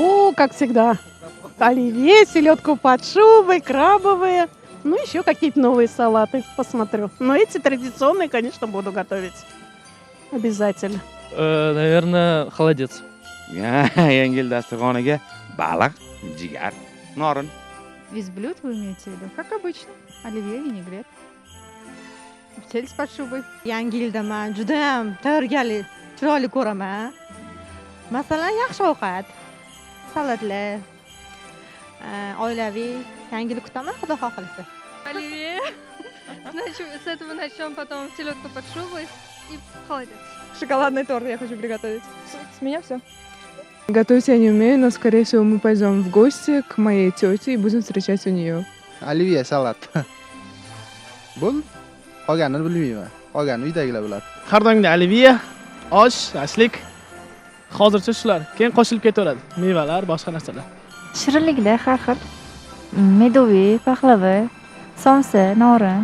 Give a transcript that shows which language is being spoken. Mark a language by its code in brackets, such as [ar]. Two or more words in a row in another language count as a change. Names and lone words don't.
[ru] Ну, как всегда. Оливье, селедку под шубой, крабовые. Ну, еще какие-то новые салаты посмотрю. Но эти традиционные, конечно, буду готовить. Обязательно. Наверное, холодец. [uz] Yangi yil dasturxoniga baliq, jigar, norin. [ru] Из блюд вы имеете в виду? Как обычно. Оливье, винегрет. Сель с под шубой. [uz] Yangi yilda men judayam tayyorgarlik chiroyli ko'raman. Masalan, yaxshi ovqat, salatlar, oilaviy yangi yil kutaman, xudo xohlasa. [ru] Оливье. С этого начнем, потом селедку под шубой и холодец. Шоколадный торт я хочу приготовить. С меня все. Готовить я не умею, но, скорее всего, мы пойдем в гости к моей тете и будем встречать у нее. [uz] Оливье salat. Bo'ldi. Qolganini bilmayman. Qolganini uydagilar biladi. Har doimgidek oливье, osh, ashlik. Hozircha shular. Keyin qo'shilib ketaveradi. Mevalar, boshqa narsalar. Shirinliklar har xil. Medoviy, paxlava, somsa, norin.